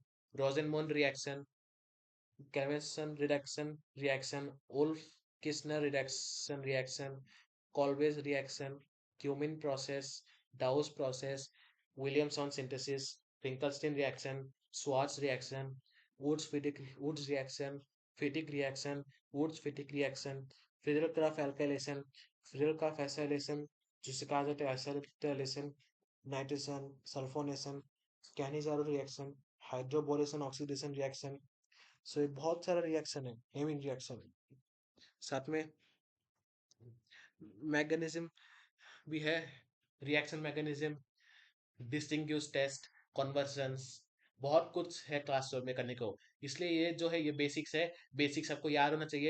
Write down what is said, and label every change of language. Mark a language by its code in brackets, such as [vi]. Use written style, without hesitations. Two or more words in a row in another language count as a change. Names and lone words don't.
[en] Rosenmund reaction, Clemmensen reduction reaction, Wolff-Kishner reduction reaction, Kolbe's reaction, Cumene process, Dow's process, Williamson synthesis, Finkelstein reaction, Swarts reaction, Wurtz reaction, Fitic reaction, Wurtz-Fittig reaction, Friedel-Crafts alkylation, Friedel-Crafts acylation, [hi] जिसे कहा जाता है [en] acetylation, nitration, sulfonation, Cannizzaro reaction, hydrobolation oxidation reaction. [hi] So ये बहुत सारा रिएक्शन है, [en] Hemming reaction. [hi] साथ में मैकेनिज्म भी है, [en] reaction mechanism, distinguish test, [hi] कन्वर्जन्स, बहुत कुछ है क्लास 12 में करने को। इसलिए ये जो है ये बेसिक्स है, बेसिक्स आपको याद होना चाहिए।